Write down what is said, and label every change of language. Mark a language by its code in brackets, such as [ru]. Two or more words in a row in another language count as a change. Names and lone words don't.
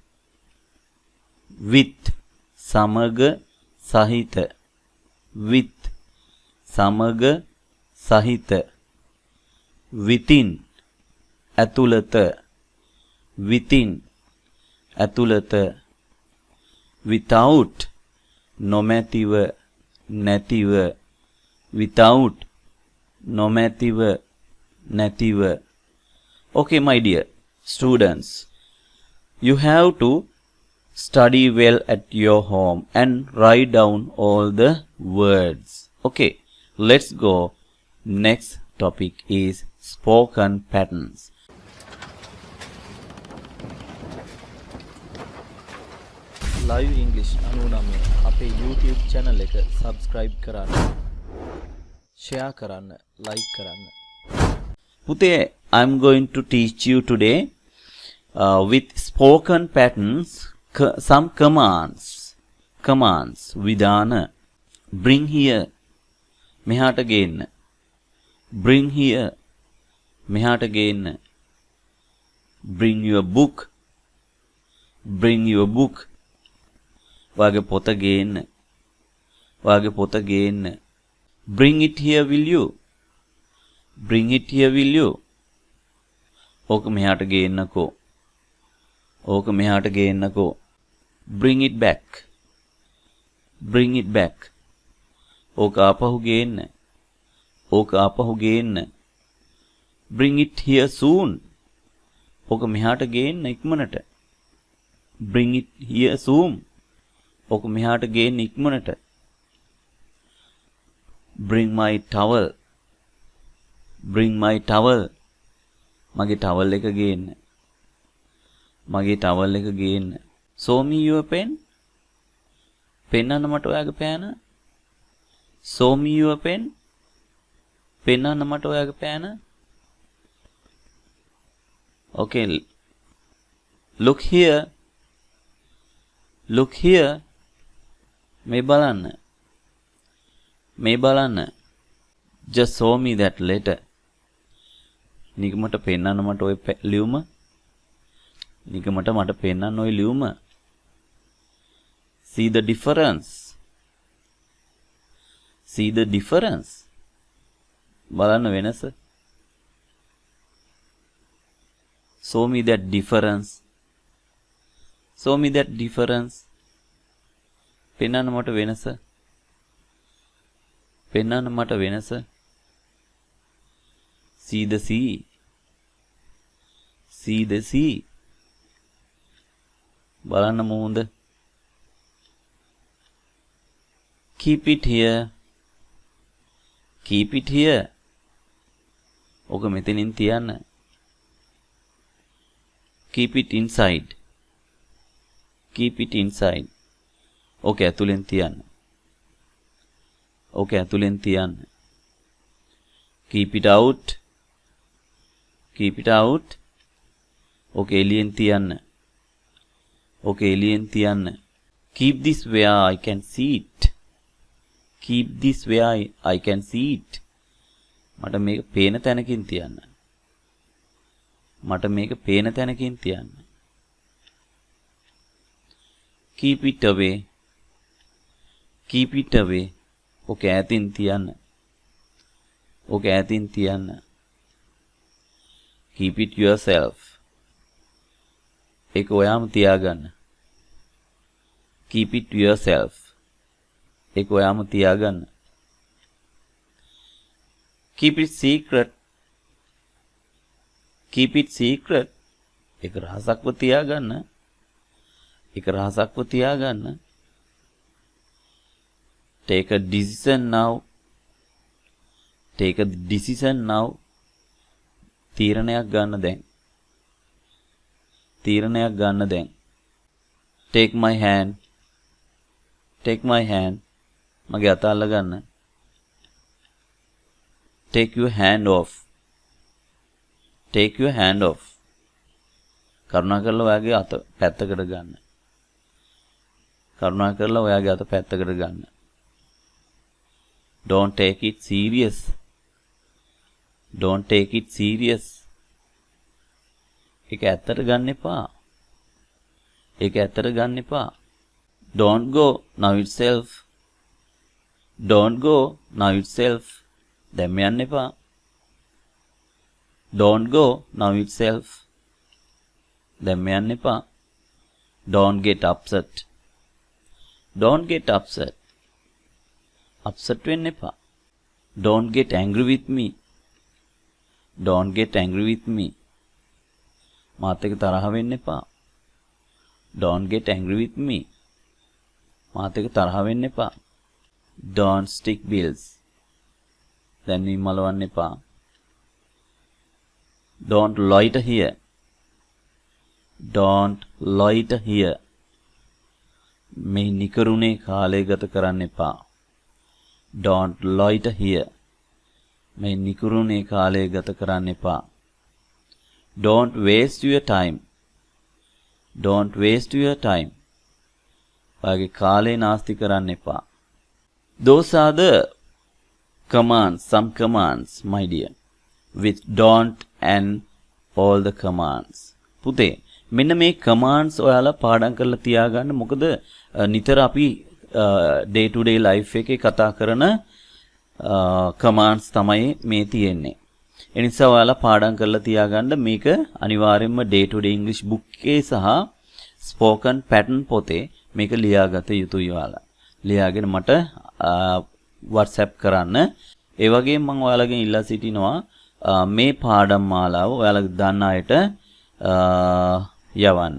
[si] with සමග සහිත with සමග සහිත within ඇතුළත within ඇතුළත without නොමැතිව නැතිව without නොමැතිව නැතිව. [en] Okay, my dear students, you have to study well at your home and write down all the words. Okay, let's go. Next topic is spoken patterns. Live English 99 අපේ YouTube channel එක subscribe කරන්න, share කරන්න, like කරන්න. Pute, I'm going to teach you today with spoken patterns some commands. Vidana. Bring here. [si] මෙහාට ගේන්න. [en] Bring here. [si] මෙහාට ගේන්න. [en] Bring your book. Bring your book. [si] වාගේ පොත ගේන්න. වාගේ පොත ගේන්න. [en] Bring it here, will you? Bring it here, will you? [si] ඕක මෙහාට ගේන්නකෝ. ඕක මෙහාට ගේන්නකෝ. [en] Bring it back. Bring it back. [si] ඕක ආපහු ගේන්න. ඕක ආපහු ගේන්න. [en] Bring it here soon. [si] ඕක මෙහාට ගේන්න ඉක්මනට. [en] Bring it here soon. [si] ඕක මෙහාට ගේන්න ඉක්මනට. [en] Bring my towel. Bring my towel. [si] මගේ towel එක ගේන්න. මගේ towel එක ගේන්න. [en] Show me your pen. [si] පෙන්නන්න මට ඔයාගේ පෑන. [en] Show me your pen. [si] පෙන්නන්න මට ඔයාගේ පෑන. [en] Okay. Look here. Look here. [si] මේ බලන්න. මේ බලන්න. [en] Just show me that letter. [si] නිකමට පෙන්නන්න මට ඔය ලියුම. නිකමට මට පෙන්නන්න ඔය ලියුම. [en] See the difference. See the difference. [si] බලන්න වෙනස. [en] Show me that difference. Show me that difference. [si] පෙන්නන්න මට වෙනස. පෙන්නන්න මට වෙනස. [en] See the sea. See the sea. [si] බලන්න මුහුද. [en] Keep it here. Keep it here. [si] ඕක මෙතනින් තියන්න. [en] Keep it inside. Keep it inside. [si] ඕක ඇතුලෙන් තියන්න. ඕක ඇතුලෙන් තියන්න. [en] Keep it out. Keep it out. [si] ඕක එළියෙන් තියන්න. ඕක එළියෙන් තියන්න. [en] Keep this where I can see it. Keep this where I can see it. [si] මට මේක පේන තැනකින් තියන්න. මට මේක පේන තැනකින් තියන්න. [en] Keep it away. Keep it away. [si] ඕක ඈතින් තියන්න. ඕක ඈතින් තියන්න. [en] Keep it yourself. [si] ඒක ඔයාම තියාගන්න. [en] Keep it yourself. [si] ඒක ඔයාම තියාගන්න. [en] Keep it secret. keep it secret. [si] ඒක රහසක්ව තියාගන්න. ඒක රහසක්ව තියාගන්න. [en] Take a decision now. Take a decision now. [si] තීරණයක් ගන්න දැන්. තීරණයක් ගන්න දැන්. [en] Take my hand. Take my hand. [si] මගේ අත අල්ල ගන්න. [en] Take your hand off. Take your hand off. [si] කරුණාකරලා ඔයාගේ අත පැත්තකට ගන්න. කරුණාකරලා ඔයාගේ අත පැත්තකට ගන්න. [en] Don't take it serious. Don't take it serious. [si] ඒක ඇත්තට ගන්න එපා. ඒක ඇත්තට ගන්න එපා. [en] Don't go now itself. Don't go now itself. [si] දැන් යන්න එපා. [en] Don't go now itself. [si] දැන් යන්න එපා. [en] Don't get upset. Don't get upset. Upset [si] වෙන්න එපා. [en] Don't get angry with me. Don't get angry with me. [si] මාත් එක්ක තරහ වෙන්න එපා. [en] Don't get angry with me. [si] මාත් එක්ක තරහ වෙන්න එපා. [en] Don't stick bills. [si] දැන් මේ මලවන්න එපා. [en] Don't loiter here. Don't loiter here. [si] මේ නිකරුණේ කාලය ගත කරන්න එපා. [en] Don't loiter here. [si] මේ නිකරුණේ කාලය ගත කරන්න එපා. [en] Don't waste your time. Don't waste your time. [si] ඔයාගේ කාලේ නාස්ති කරන්න එපා. [en] Those are the commands, some commands, my dear, with don't and all the commands. [si] පුතේ මෙන්න මේ commands ඔයාලා පාඩම් කරලා තියාගන්න. මොකද නිතර අපි [en] day to day life [si] එකේ කතා කරන commands තමයි මේ තියෙන්නේ. ඒ නිසා ඔයාලා පාඩම් කරලා තියාගන්න. මේක අනිවාර්යයෙන්ම [en] day to day English book [si] එකේ සහ [en] spoken pattern [si] පොතේ මේක ලියාගත යුතුයි ඔයාලා. ලියාගෙන මට WhatsApp කරන්න. ඒ වගේම මම ඔයාලගෙන් ඉල්ලා සිටිනවා මේ පාඩම් මාලාව ඔයාලා දන්න අයට යවන්න.